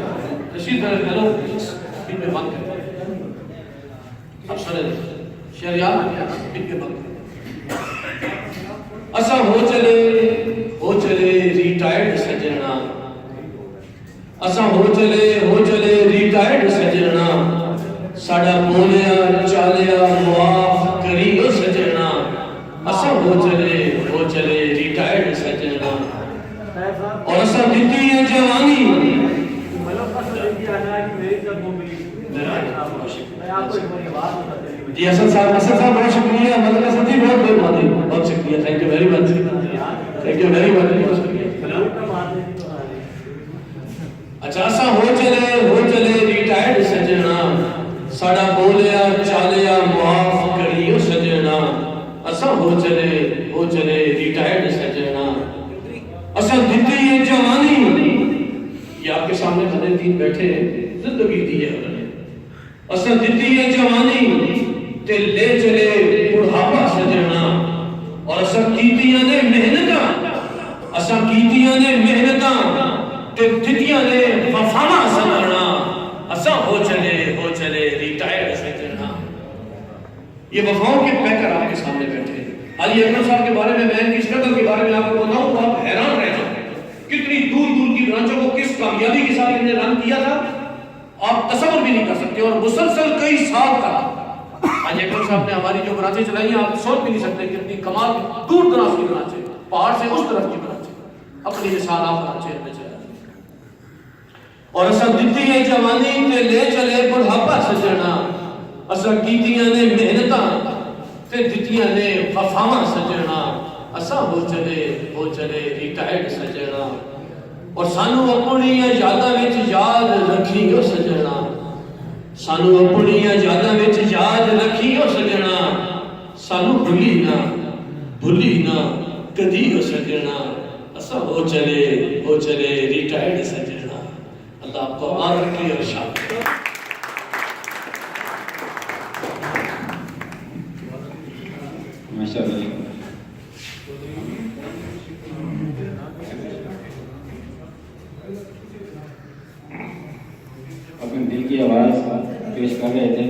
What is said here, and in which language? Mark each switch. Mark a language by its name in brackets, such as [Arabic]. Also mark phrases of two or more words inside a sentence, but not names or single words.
[Urdu] رشید ہیلو ان میں بند کریں, اب سنیں شعر یاد ان کے بند کریں. [Punjabi] اسا ہو چلے ریٹائرڈ سجنا, اسا ہو چلے ریٹائرڈ سجنا, ساڈا بولیا چالیا معاف کریو سجنا. اسا ہو چلے ریٹائرڈ سجنا, اور اسا دتی ہے جوانی. [Urdu] جی حسن صاحب بہت شکریہ. مدد حسن جی بہت شکریہ. [English] Thank you very much, thank you very much. [Punjabi] اچھا اسا ہو چلے ریٹائرڈ سجنا, ساڈا بولیا چالیا معاف کریو سجنا. اسا ہو چلے ریٹائرڈ سجنا, اسا دتی ہے جوانی. [Urdu] یہ آپ کے سامنے بندے تین بیٹھے ہیں, زندگی دی ہے انہوں نے. [Punjabi] اسا دتی ہے جوانی تے لے چلے بڑھاپا سجنا, اور اسا کیتیاں نے محنتاں, اسا کیتیاں نے محنتاں تے دتیاں نے وفاواں سمجھنا. اسا ہو چلے ریٹائرڈ سجنا. [Urdu] یہ وفاؤں کے پیکر آپ کے سامنے بیٹھے ہیں. علی اکرم صاحب کے بارے میں ان کی اسٹرگل کے بارے میں آپ کو بتاؤں تو آپ حیران رہ جائیں کتنی دور کی برانچوں کو کس کامیابی کے ساتھ انہوں نے رن کیا تھا, آپ تصور بھی نہیں کر سکتے. اور مسلسل کئی سال تک علی اکرم صاحب نے ہماری جو برانچیں چلائی ہیں آپ سوچ بھی نہیں سکتے کتنی کمال دور دراز کی برانچیں, پہاڑ سے اس طرف کی برانچیں, اپنی مثال آپ برانچیں میں چلا. [Punjabi] اور اسا دتی ہے جوانی تے لے چلے بڑھاپا سجنا, اسا کیتیاں نے محنتاں تے دتیاں نے وفاواں سجنا. اسا ہو چلے ریٹائرڈ سجنا, اور سانو اپنی یاداں وچ یاد رکھیو سجنا. سانو اپنی یاداں وچ یاد رکھیو سجنا. سانو بھلی نہ کدیو سجنا. اسا ہو چلے ریٹائرڈ سجنا. [Urdu] اللہ آپ کو آر رکھے اور شاد. ماشاءاللہ. اپنے دل کی آواز پیش کر رہے تھے.